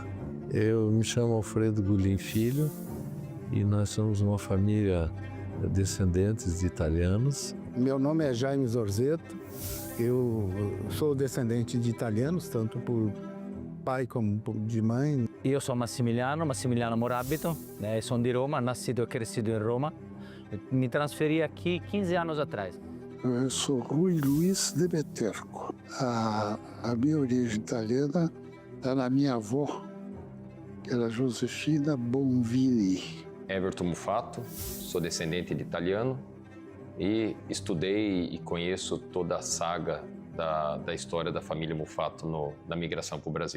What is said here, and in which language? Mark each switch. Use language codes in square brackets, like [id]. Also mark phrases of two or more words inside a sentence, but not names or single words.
[pt] Eu me chamo Alfredo Gulim Filho e nós somos uma família descendentes de italianos. Meu nome é Jaime Zorzeto. Eu sou descendente de italianos, tanto por pai como de mãe. [it] Io sono Massimiliano Morabito, sono di Roma, [pt] nascido e crescido em Roma. Me transferi aqui 15 anos atrás. Eu sou Rui Luiz de Beterco. A minha origem italiana está na minha avó, que era Josefina Bonvini. Everton Mufato, sou descendente de italiano e estudei e conheço toda a saga da história da família Mufato na migração para o Brasil.